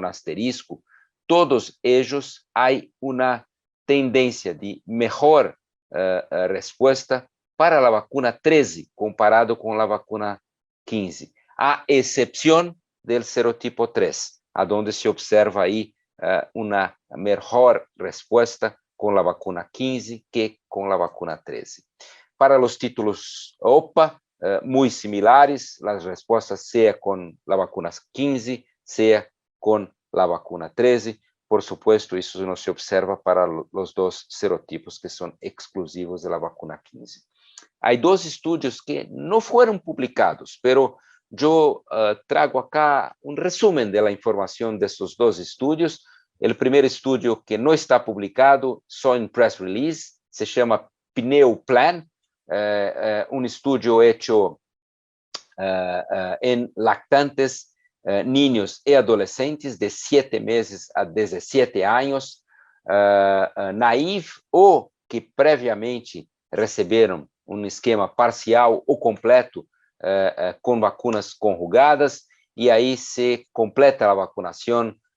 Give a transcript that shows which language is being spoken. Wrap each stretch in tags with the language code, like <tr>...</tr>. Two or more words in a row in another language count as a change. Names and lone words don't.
<pt>asterisco, todos eles há uma tendência de melhor resposta para a vacuna 13, comparado com a vacuna 15, a exceção do serotipo 3, onde se observa aí uma melhor resposta com a vacuna 15 que com a vacuna 13. Para os títulos OPA, muito similares, as respostas seja com a vacuna 15, seja com a vacuna 13.</pt> <es>Por supuesto,</es> <pt>isso não se observa para os dois serotipos que são exclusivos da vacuna 15. Há dois estudos que não foram publicados, pero eu trago acá um resumen da informação desses dois estudos. O primeiro estudo que não está publicado, só em press release, se chama PNEU Plan, um estudo hecho em lactantes, niños e adolescentes de 7 meses a 17 anos, naive ou que previamente receberam um esquema parcial ou completo com vacunas conjugadas, e aí se completa a vacunação</pt>